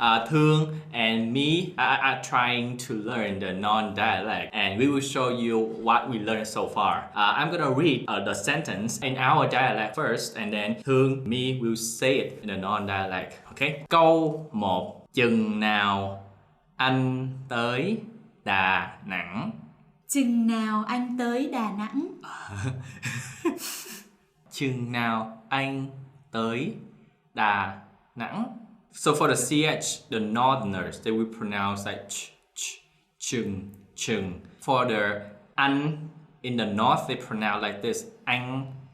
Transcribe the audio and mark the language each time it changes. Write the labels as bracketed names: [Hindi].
[English] Thương and me are trying to learn the non-dialect, and we will show you what we learned so far. I'm gonna read the sentence in our dialect first, and then Thương, me will say it in the non-dialect. [Vietnamese] Okay? Câu 1. Chừng nào anh tới Đà Nẵng? Chừng nào anh tới Đà Nẵng? Chừng nào anh tới Đà Nẵng? [English] So for the CH, the northerners, they will pronounce like ch, chừng, chừng. For the an in the north, they pronounce like this, anh.